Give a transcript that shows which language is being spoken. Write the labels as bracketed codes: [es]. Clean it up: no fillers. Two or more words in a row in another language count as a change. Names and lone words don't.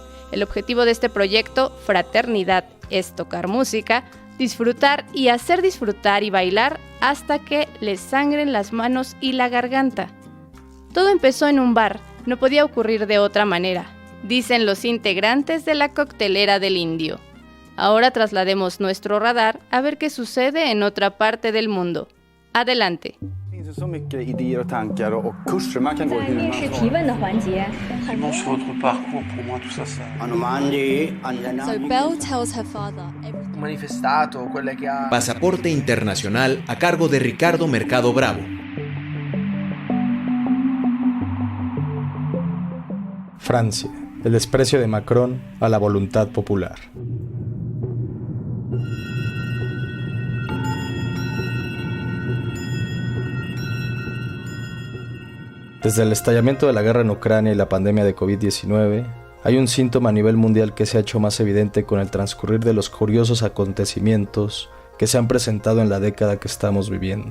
[es] El objetivo de este proyecto, Fraternidad es tocar música, disfrutar y hacer disfrutar y bailar hasta que les sangren las manos y la garganta. Todo empezó en un bar, no podía ocurrir de otra manera, dicen los integrantes de la coctelera del Indio. Ahora traslademos nuestro radar a ver qué sucede en otra parte del mundo. Adelante. [sv] Så mycket idéer och tankar och kurser man kan gå hur man [en] So Belle tells her father [it] Manifestato, quelle che ha... [es] Pasaporte internacional a cargo de Ricardo Mercado Bravo. Francia, el desprecio de Macron a la voluntad popular. Desde el estallamiento de la guerra en Ucrania y la pandemia de COVID-19, hay un síntoma a nivel mundial que se ha hecho más evidente con el transcurrir de los curiosos acontecimientos que se han presentado en la década que estamos viviendo.